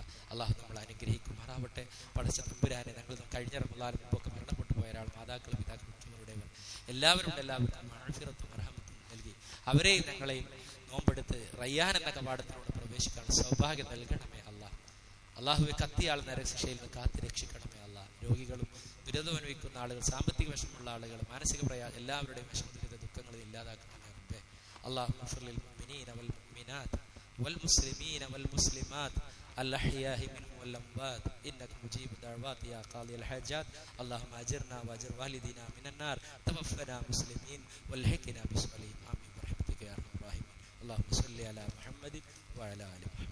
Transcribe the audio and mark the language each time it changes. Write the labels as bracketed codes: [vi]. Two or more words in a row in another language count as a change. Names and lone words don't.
[ml] അള്ളാഹു നമ്മളെ അനുഗ്രഹിക്കുമാറാവട്ടെ. പടച്ച തമ്പുരാനെ, ഞങ്ങൾ കഴിഞ്ഞ റമളാനിൽ മുമ്പൊക്കെ മരണപ്പെട്ടു പോയ ഒരാൾ, മാതാക്കളും പിതാക്കളും ഉള്ളവരുടെവർ എല്ലാവർക്കും മഗ്ഫിറത്തും റഹ്മത്തും നൽകി അവരെയും ഞങ്ങളെയും നോമ്പെടുത്ത് റയ്യാൻ എന്ന കവാടത്തിലൂടെ പ്രവേശിക്കാനുള്ള സൗഭാഗ്യം നൽകണമേ അല്ലാഹ്. അള്ളാഹുവെ, കത്തിയാൾ നരകശിക്ഷയിൽ നിന്ന് കാത്ത് രക്ഷിക്കണമേ അല്ലാഹ്. രോഗികളും ദുരിതം അനുഭവിക്കുന്ന ആളുകൾ, സാമ്പത്തിക വിഷമമുള്ള ആളുകൾ, മാനസിക എല്ലാവരുടെയും വിഷമ ദുരിത ദുഃഖങ്ങൾ ഇല്ലാതാക്കണമേ റബ്ബേ. [ar] اللهم اغفر للمؤمنين والمؤمنات والمسلمين والمسلمات الأحياء منهم والأموات إنك مجيب الدعوات يا قاضي الحاجات. اللهم أجرنا وأجر والدينا من النار، توفنا مسلمين والحقنا بالصالحين. آمين برحمتك يا أرحم الراحمين. اللهم صل على محمد وعلى آله